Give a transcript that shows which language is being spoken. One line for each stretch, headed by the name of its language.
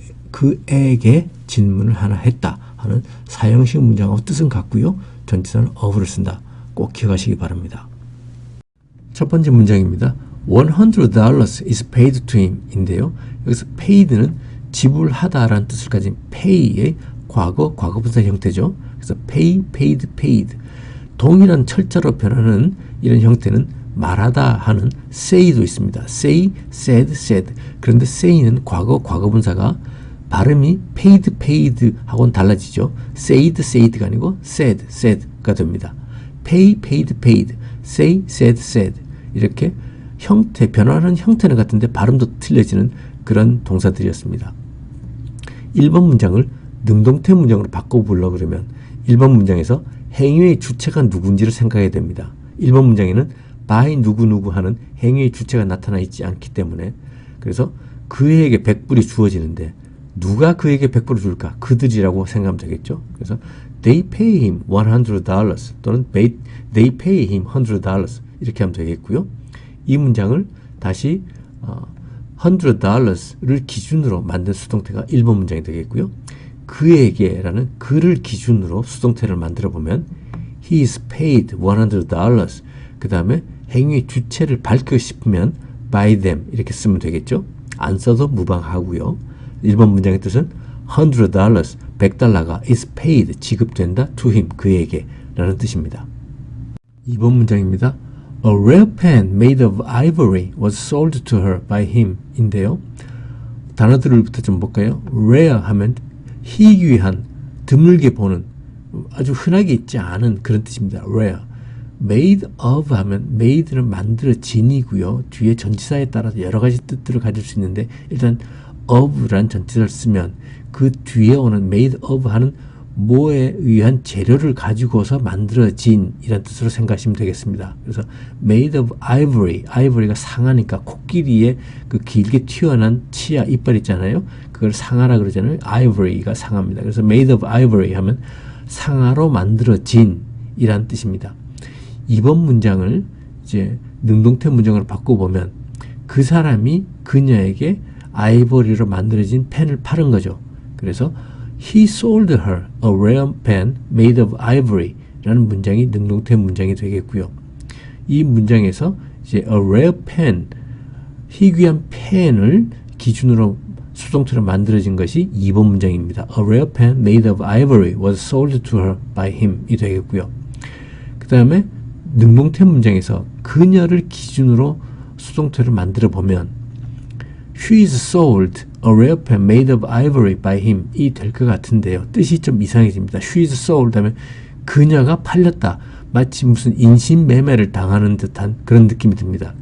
Korean: 그에게 질문을 하나 했다 하는 사형식 문장하고 뜻은 같고요. 전치사는 of를 쓴다. 꼭 기억하시기 바랍니다. 첫 번째 문장입니다.
English: $100 is paid to him
Korean: 인데요. 여기서 paid는 지불하다라는 뜻을 가진 pay의 과거분사 형태죠.
English: 그래서 pay, paid, paid.
Korean: 동일한 철자로 변하는 이런 형태는 말하다 하는 say도 있습니다.
English: say, said, said.
Korean: 그런데 say는 과거분사가 발음이 paid, paid 하고는 달라지죠.
English: said, said가 아니고 said, said가 됩니다. pay, paid, paid. say, said, said.
Korean: 이렇게 변화하는 형태는 같은데 발음도 틀려지는 그런 동사들이었습니다. 1번 문장을 능동태 문장으로 바꿔보려고 그러면 1번 문장에서 행위의 주체가 누군지를 생각해야 됩니다. 1번 문장에는 by 누구누구 하는 행위의 주체가 나타나 있지 않기 때문에, 그래서 그에게 100불이 주어지는데 누가 그에게 100불을 줄까? 그들이라고 생각하면 되겠죠.
English: 그래서 they pay him $100 또는 they pay him $100
Korean: 이렇게 하면 되겠고요. 이 문장을 다시 $100를 기준으로 만든 수동태가 1번 문장이 되겠고요. 그에게라는 그를 기준으로 수동태를 만들어 보면
English: he is paid $100.
Korean: 그 다음에 행위 주체를 밝히고 싶으면 by them 이렇게 쓰면 되겠죠. 안 써도 무방하고요. 1번 문장의 뜻은 $100, $100가 is paid, 지급된다 to him, 그에게 라는 뜻입니다. 2번 문장입니다.
English: A rare pen made of ivory was sold to her by him
Korean: 인데요. 단어들부터 좀 볼까요? rare 하면 희귀한, 드물게 보는, 아주 흔하게 있지 않은 그런 뜻입니다. rare. made of 하면 made는 만들어진이고요. 뒤에 전치사에 따라서 여러 가지 뜻들을 가질 수 있는데 일단 of란 전치사를 쓰면 그 뒤에 오는 made of 하는 뭐에 의한 재료를 가지고서 만들어진 이런 뜻으로 생각하시면 되겠습니다. 그래서 made of ivory, ivory가 상아니까 코끼리의 그 길게 튀어난 치아 이빨 있잖아요. 그걸 상아라 그러잖아요. ivory가 상아입니다. 그래서 made of ivory 하면 상아로 만들어진 이란 뜻입니다. 이번 문장을 이제 능동태 문장으로 바꿔보면 그 사람이 그녀에게 아이보리로 만들어진 펜을 팔은 거죠.
English: 그래서 He sold her a rare pen made of ivory
Korean: 라는 문장이 능동태 문장이 되겠고요. 이 문장에서 이제 a rare pen, 희귀한 펜을 기준으로 수동태로 만들어진 것이 2번 문장입니다.
English: A rare pen made of ivory was sold to her by him
Korean: 이 되겠고요. 그 다음에 능동태 문장에서 그녀를 기준으로 수동태를 만들어 보면
English: She is sold a rare pen made of ivory by him
Korean: 이 될 것 같은데요. 뜻이 좀 이상해집니다.
English: She is sold
Korean: 하면 그녀가 팔렸다. 마치 무슨 인신매매를 당하는 듯한 그런 느낌이 듭니다.